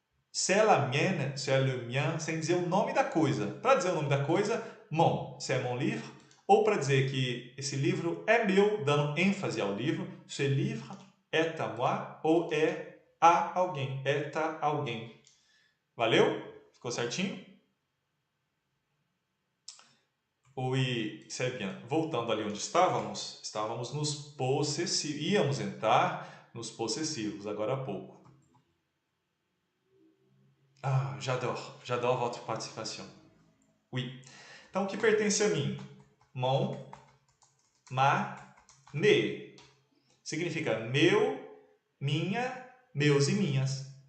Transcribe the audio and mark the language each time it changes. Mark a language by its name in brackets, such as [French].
[French] C'est la mienne, c'est le mien, [Portuguese] sem dizer o nome da coisa. Para dizer o nome da coisa, mon, [French] c'est mon livre. [Portuguese] Ou para dizer que esse livro é meu, dando ênfase ao livro, [French] ce livre est à moi, [Portuguese] ou é a alguém, est à alguém. Valeu? Ficou certinho? [French] Oui, c'est bien. [Portuguese] Voltando ali onde estávamos nos possessivos. Íamos entrar nos possessivos agora há pouco. [French] Ah, j'adore votre participation. Oui. [Portuguese] Então, o que pertence a mim? Mon, ma, me. Significa meu, minha, meus e minhas.